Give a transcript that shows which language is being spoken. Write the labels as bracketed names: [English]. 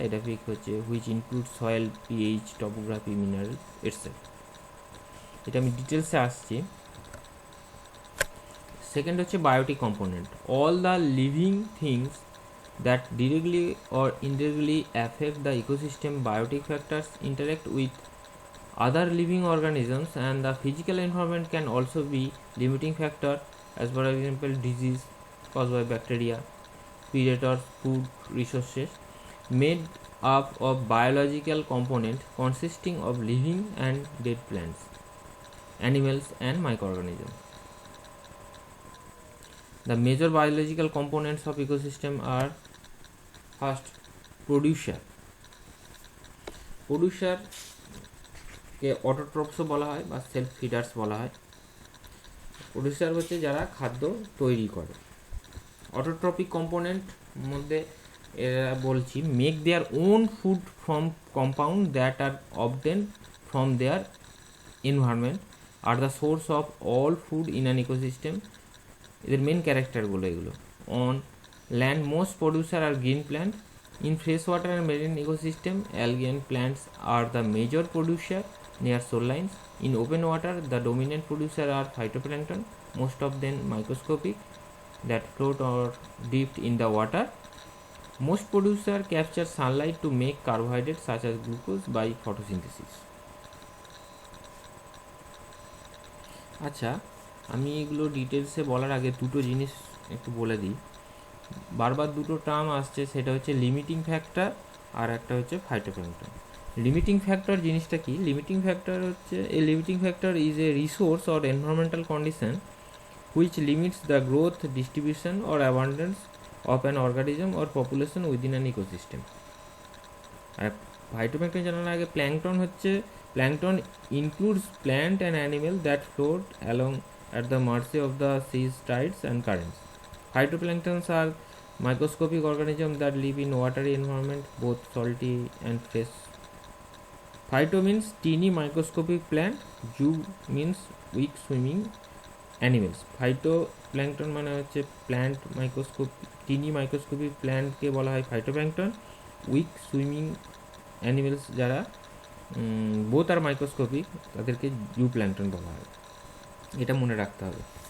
[English] Edaphic হচ্ছে which include soil, pH, topography, mineral etcetera. [Bangla] এটা আমি ডিটেলসে আসছি। [English] Second হচ্ছে biotic component, all the living things that directly or indirectly affect the ecosystem. Biotic factors interact with other living organisms and the physical environment can also be limiting factor, as for example disease caused by bacteria, predators, food resources made up of biological components consisting of living and dead plants, animals and microorganisms. The major biological components of ecosystem are first producer [Bangla] কে অটোট্রপসও বলা হয় [English] বা self feeders বলা হয়। প্রডিউসার [Bangla] হচ্ছে যারা খাদ্য তৈরি করে। [English] autotrophic component [Bangla] মধ্যে এরা বলছি [English] Make their own food from compound that are obtain from their environment are the source of all food in an ecosystem. [Bangla] এদের মেন ক্যারেক্টারগুলো এগুলো। [English] On land most producer আর green plant. In freshwater and marine ecosystem, algae and plants are the major producer near shorelines. In open water, the dominant producer are phytoplankton, most of them microscopic, that float or dipped in the water. Most producer capture sunlight to make carbohydrates such as glucose by photosynthesis. [Bangla] আচ্ছা, আমি এগুলো ডিটেলসে বলার আগে দুটো জিনিস একটু বলে দিই। বারবার দুটো টার্ম আসছে, সেটা হচ্ছে লিমিটিং ফ্যাক্টর আর একটা হচ্ছে ফাইটোপ্ল্যাঙ্কটন। [English] limiting factor [Bangla] জিনিসটা কি? [English] Limiting factor হচ্ছে a limiting factor is a resource or environmental condition which limits the growth, distribution or abundance of an organism or population within an ecosystem. [Bangla] আর phytoplankton জানার আগে plankton হচ্ছে, [English] Plankton includes plant and animal that float along at the mercy of the seas, tides and currents. Phytoplanktons are microscopic organisms that live in watery environment, both salty and fresh. Phyto means teeny microscopic plant, zoo means weak swimming animals. Phytoplankton [Bangla] মানে হচ্ছে [English] plant microscope, tiny microscopic প্ল্যান্টকে [Bangla] বলা হয় [English] Phytoplankton. Weak swimming animals যারা [Bangla] both আর microscopic, তাদেরকে zooplankton বলা হয়। এটা মনে রাখতে হবে।